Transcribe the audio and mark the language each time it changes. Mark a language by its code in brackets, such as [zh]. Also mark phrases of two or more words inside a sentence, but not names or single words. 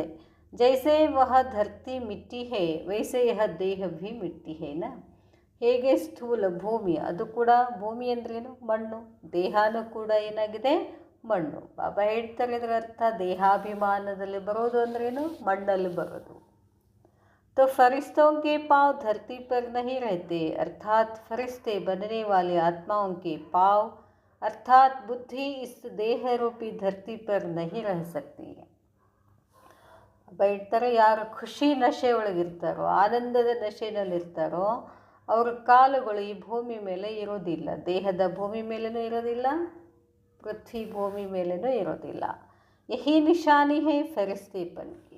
[hi] जैसे वह धरती मिट्टी है वैसे यह देह भी मिट्टी है ना. [kn] ಹೇಗೆ ಸ್ಥೂಲ ಭೂಮಿ, ಅದು ಕೂಡ ಭೂಮಿ ಅಂದ್ರೇನು? ಮಣ್ಣು. ದೇಹನೂ ಕೂಡ ಏನಾಗಿದೆ? ಮಣ್ಣು. ಬಾಬಾ ಹೇಳ್ತಾರೆ ಇದರ ಅರ್ಥ ದೇಹಾಭಿಮಾನದಲ್ಲಿ ಬರೋದು ಅಂದ್ರೇನು? ಮಣ್ಣಲ್ಲಿ ಬರೋದು. [hi] तो फरिश्तों के पाँव धरती पर नहीं रहते, अर्थात फरिश्ते बनने वाले आत्माओं के पाँव अर्थात बुद्धि इस देह रूपी धरती पर नहीं रह सकती. [kn] ಹೇಳ್ತಾರೆ, ಯಾರು ಖುಷಿ ನಶೆ ಒಳಗಿರ್ತಾರೋ, ಆನಂದದ ನಶೆನಲ್ಲಿರ್ತಾರೋ ಅವ್ರ ಕಾಲುಗಳು ಈ ಭೂಮಿ ಮೇಲೆ ಇರೋದಿಲ್ಲ. ದೇಹದ ಭೂಮಿ ಮೇಲೇನೂ ಇರೋದಿಲ್ಲ, ಪೃಥ್ವಿ ಭೂಮಿ ಮೇಲೇನೂ ಇರೋದಿಲ್ಲ. [hi] यही निशानी है फरिश्तेपन की.